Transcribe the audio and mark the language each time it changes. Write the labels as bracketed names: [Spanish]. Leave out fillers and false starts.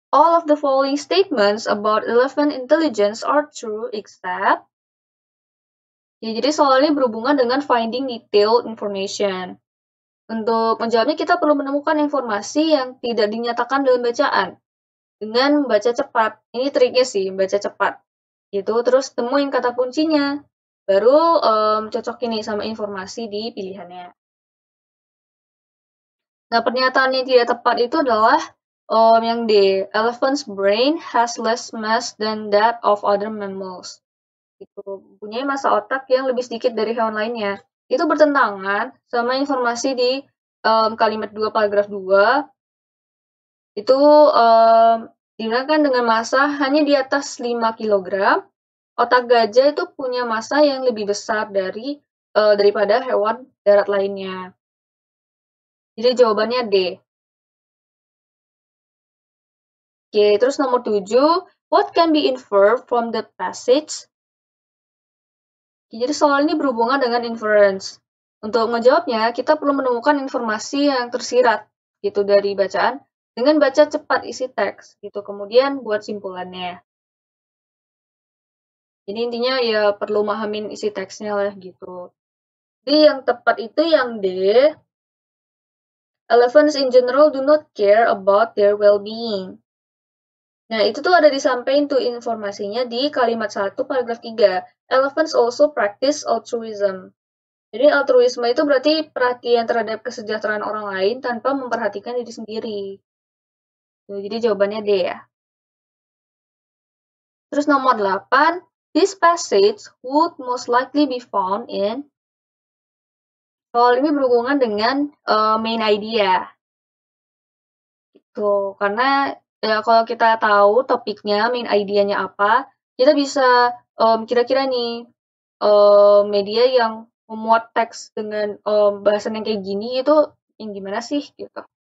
[English] All of the following statements about elephant intelligence are true except. [Indonesian] Ya, jadi soalnya berhubungan dengan finding detailed information. Untuk menjawabnya kita perlu menemukan informasi yang tidak dinyatakan dalam bacaan dengan membaca cepat. Ini triknya sih, membaca cepat. Gitu, terus temuin kata kuncinya. Baru cocok ini sama informasi di pilihannya. Nah, pernyataan yang tidak tepat itu adalah yang D. [English] Elephant's brain has less mass than that of other mammals. [Indonesian] Itu punya massa otak yang lebih sedikit dari hewan lainnya. Itu bertentangan sama informasi di kalimat 2 paragraf 2. Itu digunakan dengan massa hanya di atas 5 kg. Otak gajah itu punya massa yang lebih besar daripada hewan darat lainnya. Jadi jawabannya D. Oke, terus nomor 7. [English] What can be inferred from the passage? [Indonesian] Jadi soal ini berhubungan dengan inference. Untuk menjawabnya, kita perlu menemukan informasi yang tersirat gitu dari bacaan dengan baca cepat isi teks gitu. Kemudian buat simpulannya. Jadi intinya ya perlu mahamin isi teksnya lah gitu. Jadi yang tepat itu yang D. [English] Elephants in general do not care about their well-being. [Indonesian] Nah, itu tuh ada disampaikan tuh informasinya di kalimat 1 paragraf 3. [English] Elephants also practice altruism. [Indonesian] Jadi altruisme itu berarti perhatian terhadap kesejahteraan orang lain tanpa memperhatikan diri sendiri. Jadi jawabannya D ya. Terus nomor 8. [English] This passage would most likely be found in. [Indonesian] Soal ini berhubungan dengan main idea. Gitu. Karena ya kalau kita tahu topiknya, main idea-nya apa, kita bisa kira-kira nih media yang memuat teks dengan bahasan yang kayak gini itu yang gimana sih gitu.